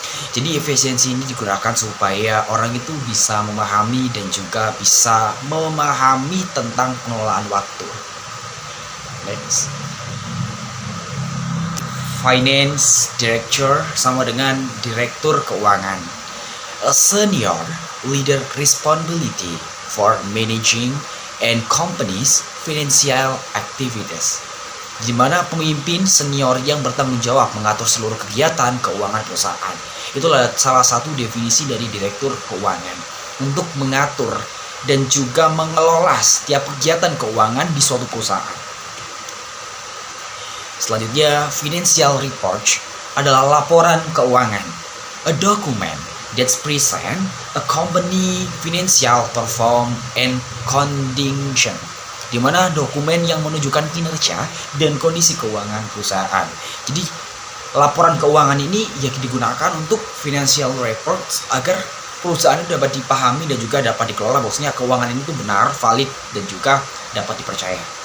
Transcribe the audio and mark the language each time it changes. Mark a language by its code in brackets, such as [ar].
[id] Jadi efisiensi ini digunakan supaya orang itu bisa memahami dan juga bisa memahami tentang pengelolaan waktu. Next. Finance Director sama dengan Direktur Keuangan. [en] A senior leader responsibility for managing and companies financial activities. [id] Di mana pemimpin senior yang bertanggung jawab mengatur seluruh kegiatan keuangan perusahaan. Itulah salah satu definisi dari Direktur Keuangan. Untuk mengatur dan juga mengelola setiap kegiatan keuangan di suatu perusahaan. Selanjutnya, financial report adalah laporan keuangan. [en] A document that present a company financial perform and condition. [id] Di mana dokumen yang menunjukkan kinerja dan kondisi keuangan perusahaan. Jadi, laporan keuangan ini yang digunakan untuk financial report agar perusahaan itu dapat dipahami dan juga dapat dikelola bahwasanya keuangan ini tuh benar, valid dan juga dapat dipercaya.